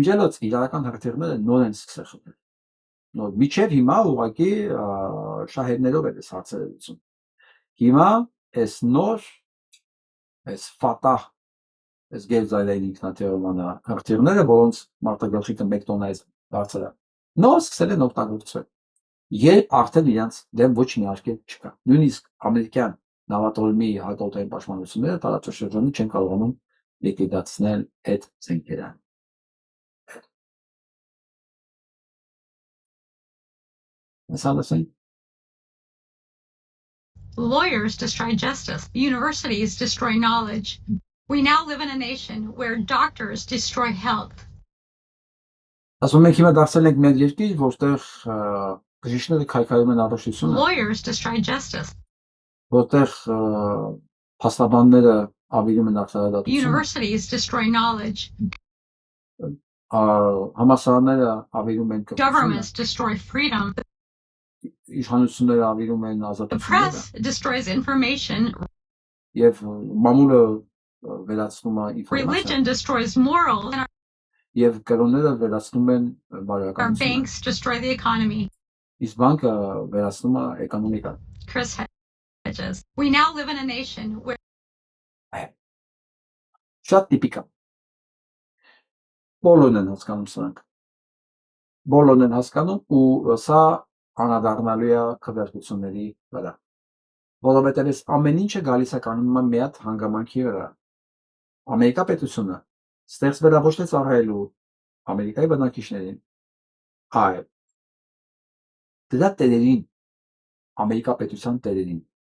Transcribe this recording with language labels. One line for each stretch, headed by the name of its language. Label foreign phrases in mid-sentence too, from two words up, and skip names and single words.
Armenian: ջելոց իրական հրթիռները նոր են սկսել խփել։ Նոր միջև հիմա ուղղակի շահերներով է դες հարցերը լուծում։ Հիմա այս նոր այս Ֆատահ այս գերձայնային ինքնաթիռման հրթիռները, որոնց մարտագլխիկը 1 տոննայից բարձր է, նոր սկսել են օգտագործվել։ Երբ արդեն իրենց դեմ ոչ մի արկել չկա։ Նույնիսկ ամերիկյան նավատորմի հակաօդային պաշտպանությունները տարածաշրջանի չեն կարողանում լիկվիդացնել այդ զենքերը։
English: Lawyers destroy justice. Universities destroy knowledge. We now live in a nation where doctors destroy health.
Armenian: Ասում ենք հիմա դարձել ենք մեր երկիր, որտեղ բժիշկները քայքայում են առողջությունը։
English: Lawyers destroy justice.
Armenian: Որտեղ փաստաբանները ավիրում են արդարադատությունը։
English: Universities destroy knowledge.
Armenian: Համալսարանները ավիրում են կրթությունը։
English: Governments destroy freedom.
Armenian: Իշխանությունները ավիրում են
English: The
Armenian: ազատությունները։
English: press destroys information.
Armenian: Եվ մամուլը վերացնում է ինֆորմացիա։
English: Religion destroys morals. And
Armenian: Եվ կրոնները վերացնում են
English: our
Armenian: բարոյականությունը։
English: banks destroy the economy.
Armenian: Իսկ բանկը վերացնում է էկոնոմիկան։
English: Chris Hedges. We now live in a nation where
Armenian: Շատ տիպիկ է։ Բոլորն են հասկանում սրանք։ Բոլորն են հասկանում ու սա անդրադառնալու է քվեարկությունների վրա։ Որովհետև այս ամեն ինչը գալիս է կանոնի մի հատ հանգամանքի վրա։ Ամերիկա պետությունը ստեղծվել է ոչ թե ծառայելու Ամերիկայի բնակիչներին, այլ դրա տերերին, Ամերիկա պետության տերերին,